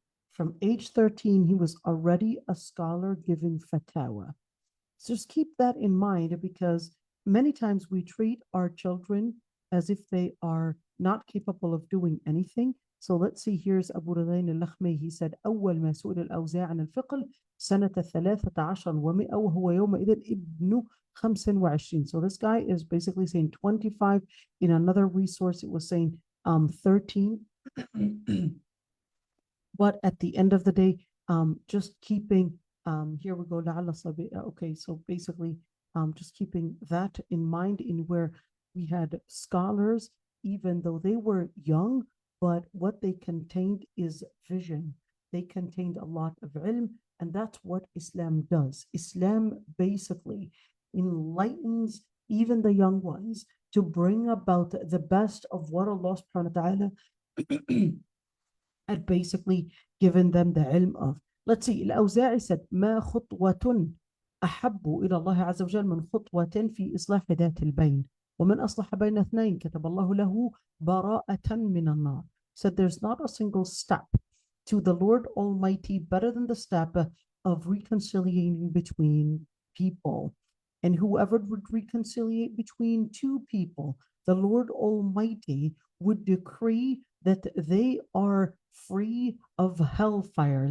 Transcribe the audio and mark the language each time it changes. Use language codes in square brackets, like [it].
[en] From age 13, he was already a scholar giving fatwa. So just keep that in mind, because many times we treat our children as if they are not capable of doing anything. So let's see, here's Abu Radain al-Lakhmi. He said, [ar] أول ما سئل الأوزاع عن الفقه سنة 13 و100 وهو يومئذ ابن 25. [en] So this guy is basically saying 25. In another resource, it was saying 13. But at the end of the day, just keeping, here we go, okay, so basically just keeping that in mind, in where we had scholars, even though they were young, but what they contained is vision. They contained a lot of ilm, and that's what Islam does. Islam basically enlightens even the young ones to bring about the best of what Allah subhanahu wa ta'ala had basically given them the ilm of. Let's see, [ar] الأوزاعي [en] said, [ar] ما خطوة أحب إلى الله عز وجل من خطوة في إصلاح ذات البين ومن أصلح بين اثنين كتب الله له براءة من النار. [en] Said there's not a single step to the Lord Almighty better than the step of reconciliating between people. And whoever would reconciliate between two people, the Lord Almighty would decree that they are free of hellfire.